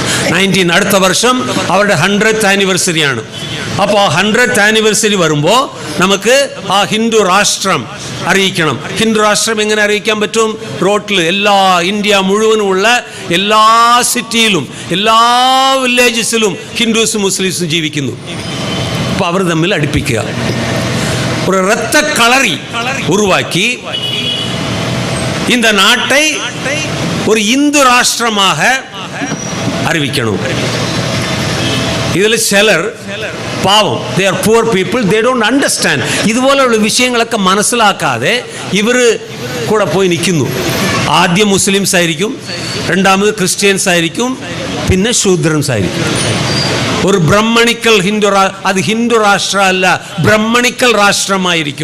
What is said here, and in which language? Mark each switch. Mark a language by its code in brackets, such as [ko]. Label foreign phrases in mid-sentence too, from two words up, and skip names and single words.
[ml] 19 അടുത്ത വർഷം അവരുടെ 100th ആനിവേഴ്സറിയാണ്. അപ്പോൾ [en] 100th anniversary [ml] വരുമ്പോൾ നമുക്ക് ആ ഹിന്ദു രാഷ്ട്രം അറിയിക്കണം. ഹിന്ദു രാഷ്ട്രം എങ്ങനെ അറിയിക്കാൻ പറ്റും? റോട്ടിൽ എല്ലാ ഇന്ത്യ മുഴുവനുമുള്ള എല്ലാ സിറ്റിയിലും എല്ലാ വില്ലേജസിലും ഹിന്ദുസും മുസ്ലിംസും ജീവിക്കുന്നു. അപ്പോൾ അവർ തമ്മിൽ അടുപ്പിക്കുക, [ta] ஒரு இரத்த களரி உருவாக்கி இந்த நாட்டை ஒரு இந்து ராஷ்டிரமாக அறிவிக்கணும். இதில் சிலர் പാവം, [en] they are poor people, they don't understand. [ml] ഇതുപോലെയുള്ള വിഷയങ്ങളൊക്കെ മനസ്സിലാക്കാതെ ഇവർ കൂടെ പോയി നിൽക്കുന്നു. ആദ്യം മുസ്ലിംസ് ആയിരിക്കും, രണ്ടാമത് ക്രിസ്ത്യൻസ് ആയിരിക്കും, പിന്നെ ശൂദ്രൻസ് ആയിരിക്കും. ഒരു ബ്രഹ്മണിക്കൽ ഹിന്ദു, അത് ഹിന്ദു രാഷ്ട്രമല്ല, ബ്രഹ്മണിക്കൽ രാഷ്ട്രമായിരിക്കും.